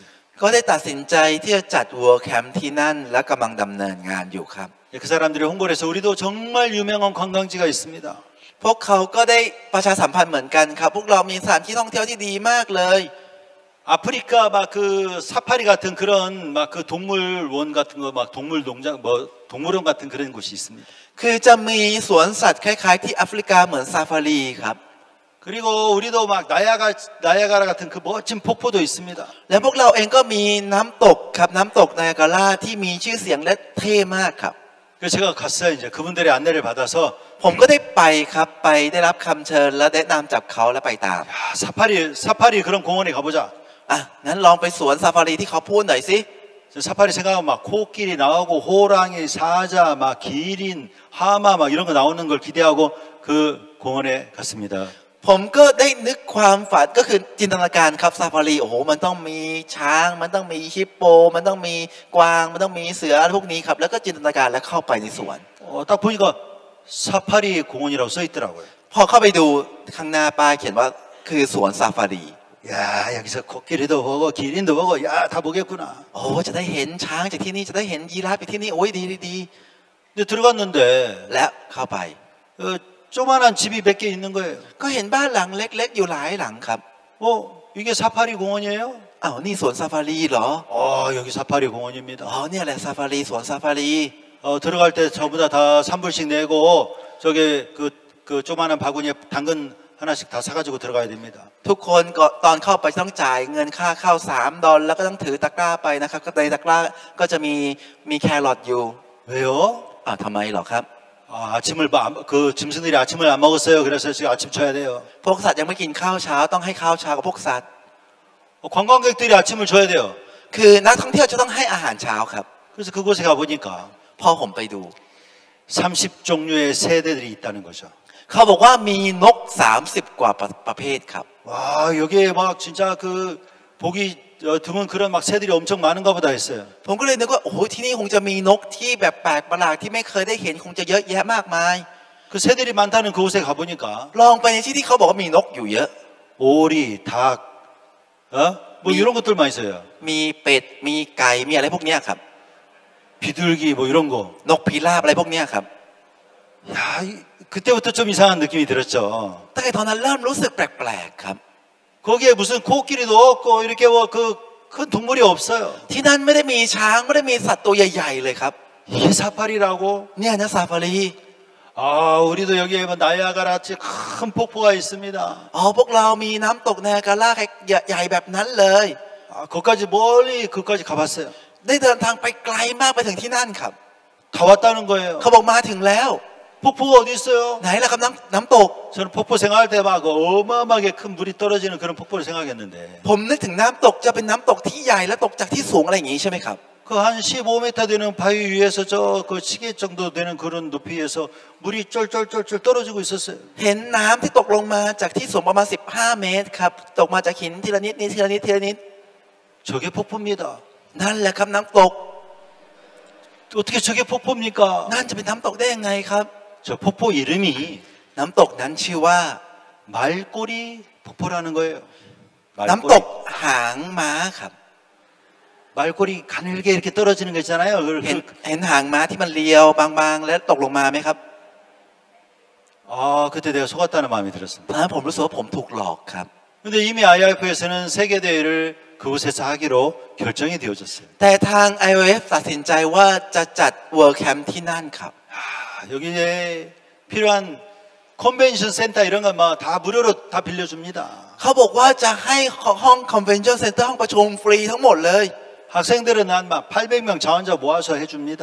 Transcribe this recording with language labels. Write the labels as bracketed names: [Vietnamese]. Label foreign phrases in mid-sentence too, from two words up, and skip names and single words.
[Thai] ก็ได้ตัดสินใจที่จะจัด [English] world camp [Thai] ที่นั่นและกำลังดำเนินงานอยู่ครับ [Korean] 그 사람들이 홍보를 해서 우리도 정말 유명한 관광지가 있습니다. [Thai] พวกเขาก็ได้ประชาสัมพันธ์เหมือนกันครับพวกเรามีสถานที่ท่องเที่ยวที่ดีมากเลย [Korean] 아프리카 막 그 사파리 같은 그런 막 그 동물원 같은 거 막 동물 농장 뭐 동물원 같은 그런 곳이 있습니다. [Thai] คือจะมีสวนสัตว์คล้ายๆที่แอฟริกาเหมือนซาฟารีครับ [Korean] 그리고 우리도 막 나야가라 같은 그 멋진 폭포도 있습니다. [Thai] และพวกเราเองก็มีน้ำตกครับน้ำตกไนอาการาที่มีชื่อเสียงและเท่มากครับ [Korean] 그래서 제가 갔어요. 이제 그분들의 안내를 받아서 [Thai] ผมก็ได้ไปครับไปได้รับคำเชิญและแนะนำจากเขาและไปตาม [Korean] 야, 사파리 그런 공원에 가보자. [Thai] งั้นลองไปสวนซาฟารีที่เขาพูดหน่อยสิ [Korean] 사파리 생각하면 막 코끼리 나오고 호랑이, 사자, 막 기린, 하마 막 이런 거 나오는 걸 기대하고 그 공원에 갔습니다. [Thai] ผมก็ได้นึกความฝันก็คือจินตนาการครับซาฟารีโอ้โหมันต้องมีช้างมันต้องมีฮิปโปมันต้องมีกวางมันต้องมีเสือพวกนี้ครับแล้วก็จินตนาการแล้วเข้าไปในสวน [Korean] 딱 보니까 사파리 공원이라고 써 있더라고요. [Thai] พอเข้าไปดูข้างหน้าป้ายเขียนว่าคือสวนซาฟารี [Korean] 야, 여기서 코끼리도 보고 기린도 보고 야, 다 보겠구나. [Thai] โอ้จะได้เห็นช้างจากที่นี่จะได้เห็นยีราฟจากที่นี่โอ้ยดีดี [Korean] 근데 들어갔는데 [Thai] และเข้าไป [Korean] 조만한 집이 몇 개 있는 거예요. [Thai] ก็เห็นบ้านหลังเล็กๆอยู่หลายหลังครับ [Korean] 이게 사파리 공원이에요? [Thai] นี่สวนซาฟารีเหรอ [Korean] 여기 사파리 공원입니다. [Thai] เนี่ยแหละซาฟารีสวนซาฟารี [Korean] 들어갈 때 전부 다 3불씩 내고 저게 그 조만한 바구니에 당근 하나씩 다 사가지고 들어가야 됩니다. [Thai] ทุกคนก็ตอนเข้าไปต้องจ่ายเงินค่าเข้า$3แล้วก็ต้องถือตะกร้าไปนะครับก็ในตะกร้าก็จะมีแครอทอยู่ [Korean] 왜요? [Thai] ทำไมหรอครับ [Korean] 아침을 그 짐승들이 아침을 안 먹었어요. 그래서 지금 아침 쳐야 돼요. [Thai] พวกสัตว์ยังไม่กินข้าวเช้าต้องให้ข้าวเช้ากับพวกสัตว์ [Korean] 관광객들이 아침을 줘야 돼요. [Thai] คือนักท่องเที่ยวจะต้องให้อาหารเช้าครับ [Korean] 그래서 그곳에 가보니까 [Thai] พอผมไปดู [Korean] 30종류의 새들이 있다는 거죠. [Thai] เขาบอกว่ามีนก30 กว่าประเภทครับ [Korean] 와, 여기에 막 진짜 그 보기 드문 그런 막 새들이 엄청 많은가 보다 했어요. [Thai] ผมก็เลยนึกว่าโอ้โหที่นี่คงจะมีนกที่แบบแปลกประหลาดที่ไม่เคยได้เห็นคงจะเยอะแยะมากมาย [Korean] 그 새들이 많다는 그곳에 가보니까 [Thai] ลองไปในที่ที่เขาบอกว่ามีนกอยู่เยอะ [Korean] 오리, 닭, 뭐 이런 것들만 있어요. [Thai] มีเป็ดมีไก่มีอะไรพวกเนี้ยครับ [Korean] 비둘기 뭐 이런 거. [Thai] นกพิราบอะไรพวกเนี้ยครับ [Korean] 야, 그때부터 좀 이상한 느낌이 들었죠. [Thai] ตั้งแต่ตอนนั้นเริ่มรู้สึกแปลกๆครับ [Korean] 거기에 무슨 코끼리도 없고 이렇게 뭐 그 큰 동물이 없어요. [Thai] ที่นั่นไม่ได้มีช้างไม่ได้มีสัตว์ตัวใหญ่ๆเลยครับ [Korean] 이게 사파리라고? [Thai] เนี่ยนะซาฟารี [Korean] 아, 우리도 여기에 뭐 나이아가라치 큰 폭포가 있습니다. [Thai] อ๋อพวกเรามีน้ำตกไนอาการ่าใหญ่แบบนั้นเลย [Korean] 아, 거기까지 멀리 그까지 가봤어요. [Thai] ได้เดินทางไปไกลมากไปถึงที่นั่นครับ [Korean] 다 왔다는 거예요. [Thai] เขาบอกมาถึงแล้ว [Korean] 폭포가 어디 있어요? [Thai] ไหนล่ะครับน้ำตก [Korean] 저는 폭포 생각할 때 막 어마어마하게 큰 물이 떨어지는 그런 폭포를 생각했는데 [Thai] ผมนึกถึงน้ำตกจะเป็นน้ำตกที่ใหญ่และตกจากที่สูงอะไรอย่างนี้ใช่ไหมครับ [Korean] 그 한 15m 되는 바위 위에서 저 그 시계 정도 되는 그런 높이에서 물이 쫄쫄쫄쫄 떨어지고 있었어요. [Thai] เห็นน้ำที่ตกลงมาจากที่สูงประมาณ15 เมตรครับตกมาจากหินทีละนิดทีละนิดทีละนิด [Korean] 저게 폭포입니다. [Thai] นั่นแหละครับน้ำตก [Korean] 어떻게 저게 폭포입니까? [Thai] นั่นจะเป็นน้ำตกได้ยังไงครับ [Korean] 저 폭포 이름이 [Thai] น้ำตกนั้นชื่อว่า [Korean] 말꼬리 폭포라는 거예요. [Thai] น้ำตกหางม้าครับ [Korean] 말꼬리 가늘게 이렇게 떨어지는 거 있잖아요. [Thai] เห็นหางม้าที่มันเลียวบางๆ แล้วตกลงมาไหมครับ [Korean] 아, 그때 내가 속았다는 마음이 들었습니다. [Thai] ตอนนั้นผมรู้สึกว่าผมถูกหลอกครับ [Korean] 근데 이미 IIF에서는 세계 대회를 그곳에서 하기로 결정이 되어졌어요. [Thai] แต่ทาง IOF ตัดสินใจว่าจะจัด [English] World Camp [Thai] ที่นั่นครับ [Korean] 아, 여기에 필요한 컨벤션 센터 이런 거 막 다 무료로 다 빌려줍니다. [Thai] เขาบอกว่าจะให้ห้อง [English] Convention Center [Thai] ห้องประชุมฟรีทั้งหมดเลย [Korean] 학생들은 한 막 800명 자원자 모아서 해줍니다.